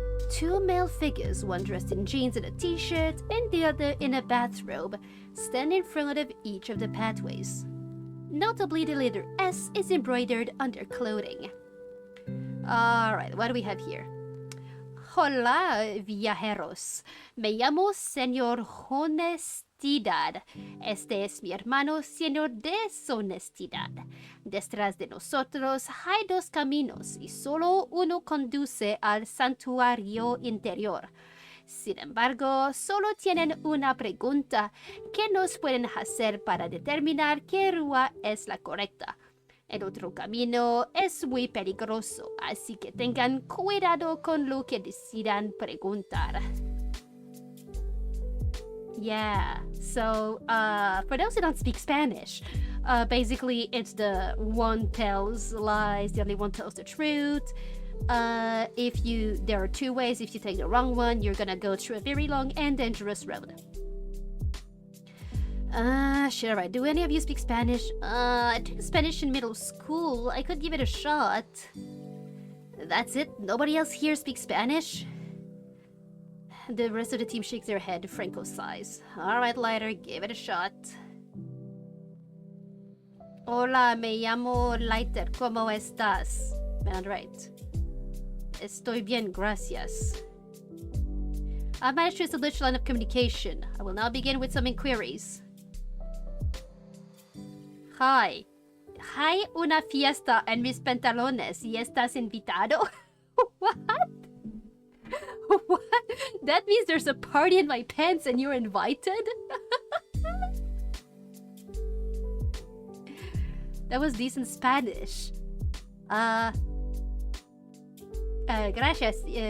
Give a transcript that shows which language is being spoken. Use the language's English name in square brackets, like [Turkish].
[English] Two male figures, one dressed in jeans and a t-shirt, and the other in a bathrobe, stand in front of each of the pathways. Notably, the letter S is embroidered on their clothing. Alright, what do we have here? [Spanish] Hola, viajeros. Me llamo Señor Honestidad. Este es mi hermano, Señor Deshonestidad. Detrás de nosotros hay dos caminos y solo uno conduce al santuario interior. Sin embargo, solo tienen una pregunta que nos pueden hacer para determinar qué rúa es la correcta. El otro camino es muy peligroso, así que tengan cuidado con lo que decidan preguntar. [English] Yeah, so, for those who don't speak Spanish, basically it's the one tells lies, the other one tells the truth. There are two ways. If you take the wrong one, you're gonna go through a very long and dangerous road. Shit, alright. Do any of you speak Spanish? I took Spanish in middle school. I could give it a shot. That's it? Nobody else here speaks Spanish? The rest of the team shakes their head. Franco sighs. Alright, Lighter, give it a shot. [Spanish] Hola, me llamo Lighter. ¿Cómo estás? [English] Alright. [Spanish] Estoy bien, gracias. [English] I've managed to establish a line of communication. I will now begin with some inquiries. Hi. [Spanish] Hay una fiesta en mis pantalones y estás invitado? [English] What? What? That means there's a party in my pants and you're invited? That was decent Spanish. [Spanish] Gracias.